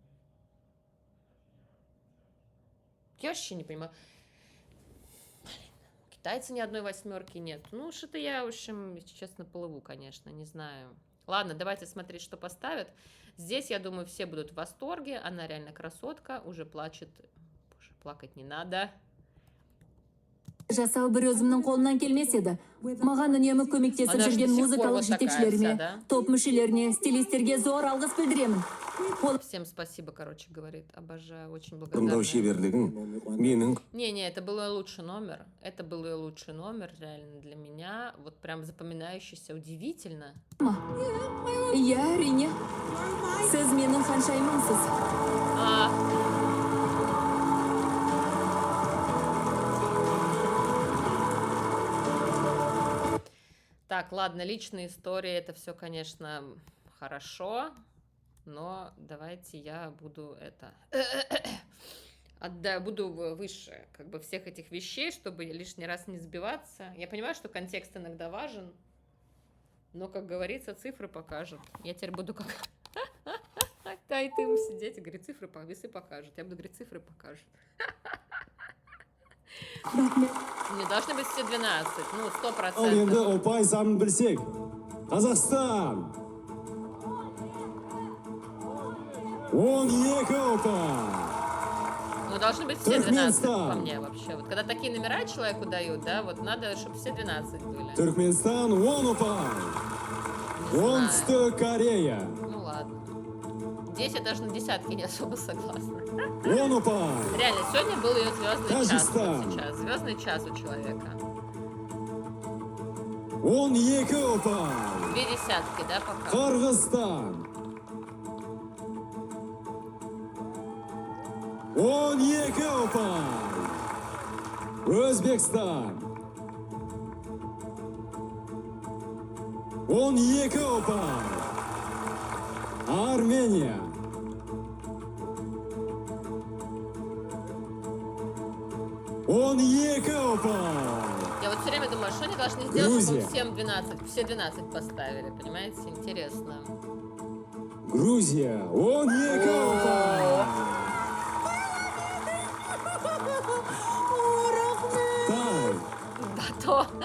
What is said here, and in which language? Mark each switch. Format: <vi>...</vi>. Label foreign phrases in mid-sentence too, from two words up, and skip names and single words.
<ru>Я вообще не понимаю. Китайцы ни одной восьмерки нет. Ну, что-то я, в общем, честно, плыву, конечно, не знаю. Ладно, давайте смотреть, что поставят. Здесь, я думаю, все будут в восторге. Она реально красотка, уже плачет. Боже, плакать не надо.</ru> <kk>Жасау бір өзімнің қолымнан келмес еді. Маған үнемі көмектесіп</kk> <ru>Она же</ru> <kk>жүрген</kk> <ru>до сих пор</ru> <kk>музыкалық</kk> <ru>вот такая</ru> <kk>жетекшілеріме,</kk> <ru>вся, да?</ru> <kk>топ мүшелеріне, стилистерге зор алғыс білдіремін.</kk> <ru>Всем спасибо, короче, говорит. Обожаю, очень благодарна.</ru> <kk>тыңдау шеберлігің менің</kk> <ru>Не, это был ее лучший номер. Это был ее лучший номер, реально, для меня. Вот прям запоминающийся, удивительно.</ru> <kk>Иә, әрине. Сіз менің ханшайымымсыз.</kk> <ru>Так, ладно, личные истории, это все, конечно, хорошо, но давайте я буду буду выше как бы всех этих вещей, чтобы лишний раз не сбиваться. Я понимаю, что контекст иногда важен, но, как говорится, цифры покажут. Я теперь буду как Тайтым сидеть и говорить, весы покажут. Я буду говорить, цифры покажут. Не должны быть все 12, ну, 100%.</ru> <kk>Ал енді ұпай санын білсек. Қазақстан 12 ұпай.</kk> <ru>Ну, должны быть все 12, Туркменстан. по мне, вообще. Вот когда такие номера человеку дают, да, вот надо, чтобы все 12 были.</ru> <kk>Түркменстан 10 ұпай. Оңтүстік Корея</kk> <ru>Ну, ладно. Здесь я даже на десятки не особо согласна.</ru> <kk>10 ұпай.</kk> <ru>Реально, сегодня был ее звездный час. Таджикистан. Вот сейчас. Звездный час у человека.</ru> <kk>12 ұпай.</kk> <ru>2 десятки, да, пока?</ru> <kk>Қырғызстан 12 ұпай. Өзбекстан 12 ұпай. Армения 12 ұпай.</kk> <ru>Я вот все время думаю, что они должны сделать, чтобы Грузия. всем 12, все 12 поставили, понимаете? Интересно.</ru> <kk>Грузия 12 ұпай.</kk> <ru>Тай Да то.</ru>